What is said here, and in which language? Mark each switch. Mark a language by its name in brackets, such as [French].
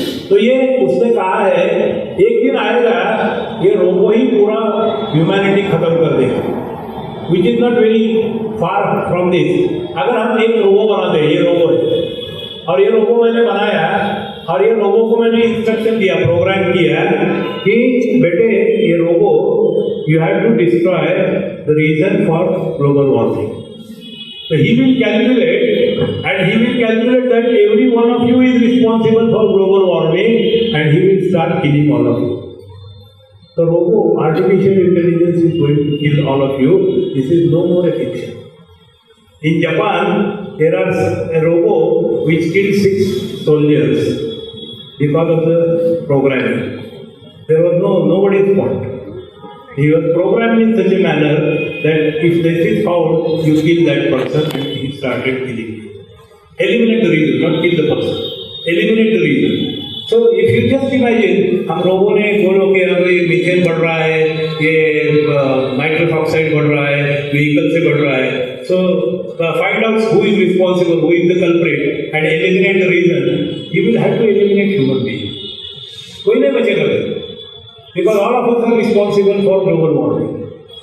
[Hindi] तो ये उसने कहा है एक दिन आएगा ये रोबो ही पूरा ह्यूमैनिटी खत्म कर देगा, [English] Which is not very far from this. [Hindi] अगर हम एक रोबो बनाते हैं, ये रोबो है, और ये रोबो मैंने बनाया, और ये रोबो को मैंने इंस्ट्रक्शन दिया, प्रोग्राम किया कि बेटे ये robo [English] You have to destroy the reason for global warming. So he will calculate, and he will calculate that every one of you is responsible for global warming, and he will start killing all of you. So robo, artificial intelligence is going to kill all of you. This is no more a fiction. In Japan, there are a robo which killed 6 soldiers because of the programming. There was nobody's fault. He was programmed in such a manner that if this is found, you kill that person, and he started killing you. Eliminate the reason, not kill the person. Eliminate the reason. So if you just imagine, [Hindi] हम लोगों ने बोलो कि अगर ये methane बढ़ रहा है, ये नाइट्रस ऑक्साइड बढ़ रहा है, व्हीकल से बढ़ रहा है, [English] so find out who is responsible, who is the culprit, and eliminate the reason. You will have to eliminate human being. [Hindi] कोई नहीं बचेगा फिर. [English] Because all of us are responsible for global warming.